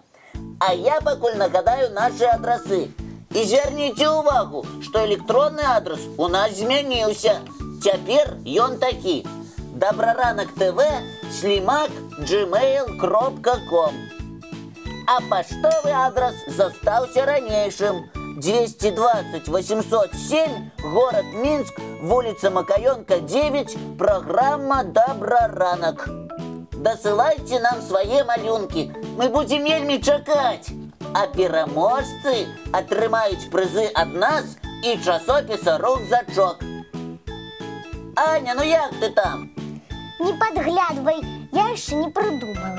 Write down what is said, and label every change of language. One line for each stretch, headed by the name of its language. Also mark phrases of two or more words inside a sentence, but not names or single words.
Belarusian: А я пакуль нагадаю наши адрасы. І звярніце ўвагу, што электронны адрас у нас змяніўся. Цяпер ён такі: Доброранок ТВ @gmail.com. А паштовы адрас застаўся ранейшым: 220 807,
Russian: город Минск, улица Макаёнка, 9, программа «Доброранок».
Belarusian: Дасылайце нам свае малюнкі, мы будзем вельмі чакаць. А пераможцы атрымаюць прызы ад нас і часопіса «Рюкзачок». Аня, ну як ты там?
Russian: Не подглядывай, я яшчэ не придумала.